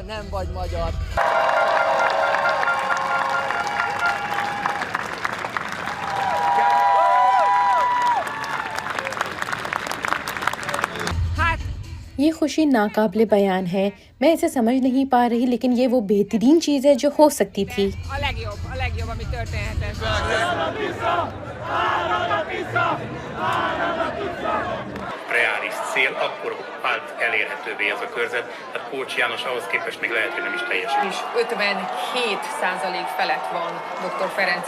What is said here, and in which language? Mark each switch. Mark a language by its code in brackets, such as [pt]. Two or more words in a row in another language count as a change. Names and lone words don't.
[hi] ये खुशी नाकाबिले बयान है। मैं इसे समझ नहीं पा रही, लेकिन ये वो बेहतरीन चीज़ है जो हो सकती थी। [hu] Reális cél akkor vált elérhetővé ez a körzet, tehát Kócsi János ahhoz képest még lehet, hogy nem is teljesít. És 57% felett van dr.